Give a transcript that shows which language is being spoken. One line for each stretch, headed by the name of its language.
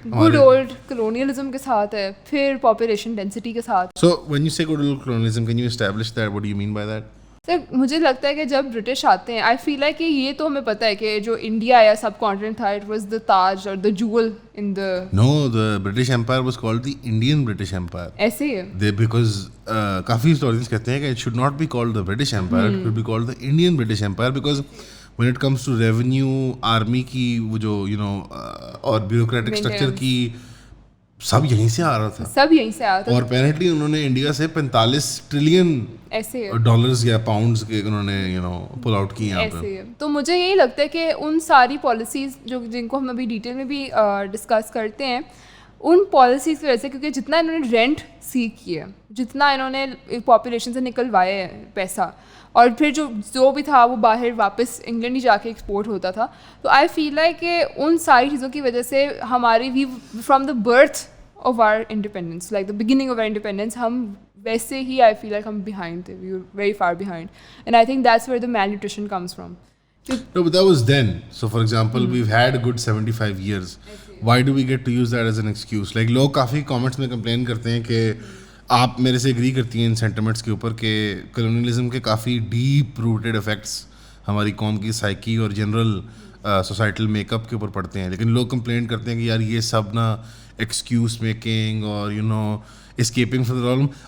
Urdu: Good old colonialism کے ساتھ ہے, پھر پاپولیشن ڈینسٹی کے ساتھ.
English: So when you say good old colonialism can you establish that, what do you mean by that?
Urdu: سر مجھے لگتا ہے کہ جب برٹش آتے ہیں, آئی فیل ہے کہ یہ تو ہمیں پتہ ہے کہ جو انڈیا یا سب کانٹیننٹ تھا,
English: It was the تاج اور the jewel in the. No, the British Empire was called the Indian British Empire.
Urdu: ایسے ہی ہے
English: دے بیکاز
Urdu: کافی ہسٹورینس کہتے ہیں کہ
English: it should not be called the British Empire, it should be called the Indian British Empire, because when it comes to revenue,
Urdu: army کی وہ جو you know اور bureaucratic structure کی سب یہیں سے آ رہا تھا, سب یہیں سے آیا تھا. اور اپیرنٹلی انہوں نے انڈیا سے 45 ٹریلین ایسے ڈالرز یا پاؤنڈز کے انہوں نے یو نو پل آؤٹ کی یہاں پہ. ایسے. تو مجھے یہی لگتا ہے کہ ان ساری پالیسیز جن کو ہم ابھی ڈیٹیل میں بھی ڈسکس کرتے ہیں, ان پالیسیز کی وجہ سے, کیونکہ جتنا انہوں نے رینٹ سیکھ کیا, جتنا انہوں نے پاپولیشن سے نکلوایا ہے پیسہ, اور پھر جو بھی تھا وہ باہر واپس انگلینڈ ہی جا کے ایکسپورٹ ہوتا تھا, تو آئی فیل ہے کہ ان ساری چیزوں کی وجہ سے ہماری
English: we from the birth of our independence,
Urdu: like the beginning of are independence, ہم ویسے ہی آئی فیل لائک ہم بیہائنڈ تھے,
English: We were very far behind, and I think that's where the malnutrition comes from. No, but that was then. So for example, we've had a good 75 years. Why do we get to use that as an excuse?
Urdu: Like لوگ کافی comments میں complain کرتے ہیں کہ آپ میرے سے agree کرتی ہیں ان سینٹیمنٹس کے اوپر کہ کلونیلزم کے کافی ڈیپ روٹیڈ افیکٹس ہماری قوم کی سائیکی اور جنرل سوسائٹل میک اپ کے اوپر پڑتے ہیں, لیکن لوگ کمپلین کرتے ہیں کہ یار یہ سب نا ایکسکیوز میکنگ اور
English: You know escaping from the problem.